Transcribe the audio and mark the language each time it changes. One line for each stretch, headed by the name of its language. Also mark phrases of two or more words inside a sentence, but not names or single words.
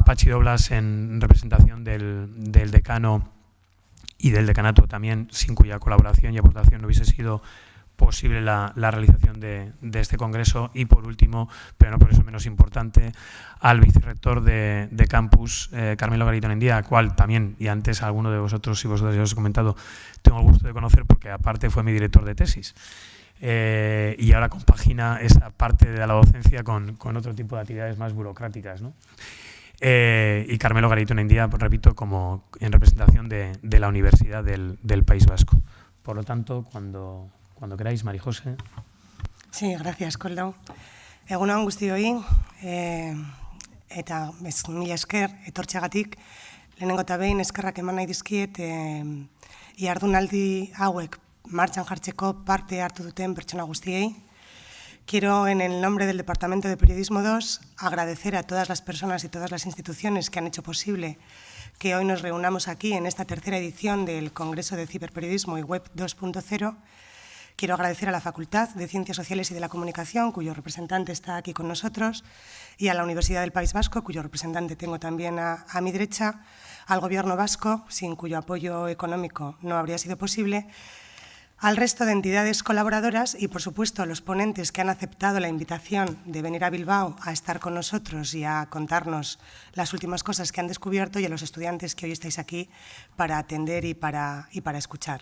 Spanish: Pachi Doblas en representación del decano y del decanato también, sin cuya colaboración y aportación no hubiese sido posible la realización de este congreso, y por último, pero no por eso menos importante, al vicerrector de campus, Carmelo Garito Nendía, al cual también, y antes a alguno de vosotros y vosotras ya os he comentado, tengo el gusto de conocer porque aparte fue mi director de tesis, y ahora compagina esa parte de la docencia con otro tipo de actividades más burocráticas, ¿no? Y Carmelo Garito Nendía, pues, repito, como en representación de la Universidad del País Vasco. Por lo tanto, cuando queráis, María José. Sí, gracias, Koldo.
Basque: Egunon guztioi, eta mila esker etortxeagatik, lehenengo eta behin eskerrak eman nahi dizkiet jardunaldi hauek martxan jartzeko parte hartu duten pertsona guztiei.
Spanish: Quiero, en el nombre del Departamento de Periodismo 2, agradecer a todas las personas y todas las instituciones que han hecho posible que hoy nos reunamos aquí en esta tercera edición del Congreso de Ciberperiodismo y Web 2.0. Quiero agradecer a la Facultad de Ciencias Sociales y de la Comunicación, cuyo representante está aquí con nosotros, y a la Universidad del País Vasco, cuyo representante tengo también a mi derecha, al Gobierno vasco, sin cuyo apoyo económico no habría sido posible, al resto de entidades colaboradoras y, por supuesto, a los ponentes que han aceptado la invitación de venir a Bilbao a estar con nosotros y a contarnos las últimas cosas que han descubierto, y a los estudiantes que hoy estáis aquí para atender y para escuchar.